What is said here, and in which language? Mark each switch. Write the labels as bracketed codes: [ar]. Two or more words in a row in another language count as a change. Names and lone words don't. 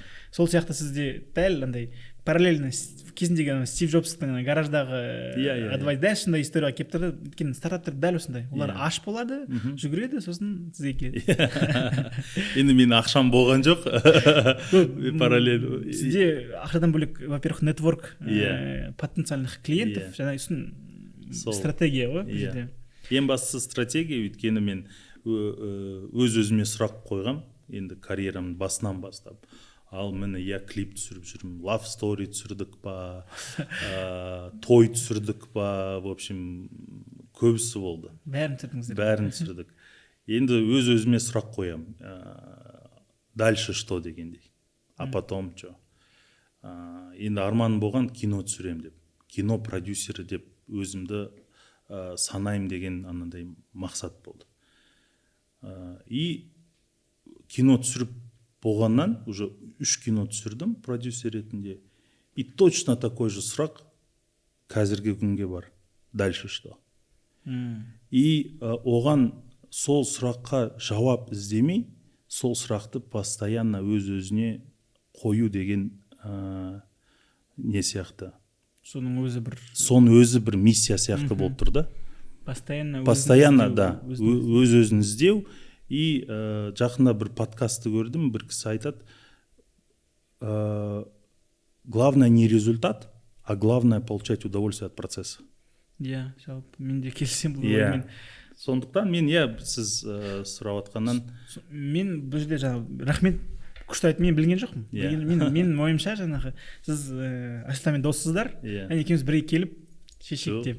[kk] Сол сияқты сізде дәл андай параллельно кезіндегі Стив Джобстың гараждағы адвайз дәл сондай историяға келіп тұрды. Өйткені стартаптар дәл осындай. Олар аш болады, жүгіреді, сосын сізге келеді. Енді мен ақшам болған жоқ. Параллель. Сізде ақшадан бөлек, [ru] во-первых, нетворк потенциальных клиентов, [kk] жаңа стратегия ғой. Ең бастысы стратегия, өйткені мен өз-өзіме сұрақ қойғам, енді карьерамның басынан бастап. Ал мені клип түсіріп жүрмін, [en] love story [kk] түсірдік па, той түсірдік па, [ru] в общем, [kk] көбісі болды. Бәрін түсірдіңіздер. Бәрін түсірдік. Енді өз-өзіме сұрақ қоям. [ru] Дальше что дегендей. А потом что? [kk] Енді арманым болған кино түсірем деп. Кино продюсері деп өзімді санайым деген анандай мақсат болды. И кино түсіріп болғаннан уже 3 кино түсірдім продюсер ретінде. [ru] И точно такой же [kk] сұрақ қазіргі күнге бар. [ru] Дальше что? [kk] И оған сол сұраққа жауап іздемей, сол сұрақты постоянно өз-өзіне қою деген не сияқты. Соның өзі бір миссия сияқты болып тұр да. Постоянно, да, өз-өзін іздеу. И жақында бір подкастты көрдім, бір кісі айтады, [ru] главное не результат, а главное получать удовольствие от процесса. [kk] Иә, жалпы мен де келісем бұл оймен. Сондықтан мен сіз сұрап отқаннан мен бұл жерде жаңағы рахмет күшті айтып мен білген жоқпын. Мен ойымша жаңағы сіз Айсұлтанмен доссыздар, және екеуміз бірге келіп шешек деп.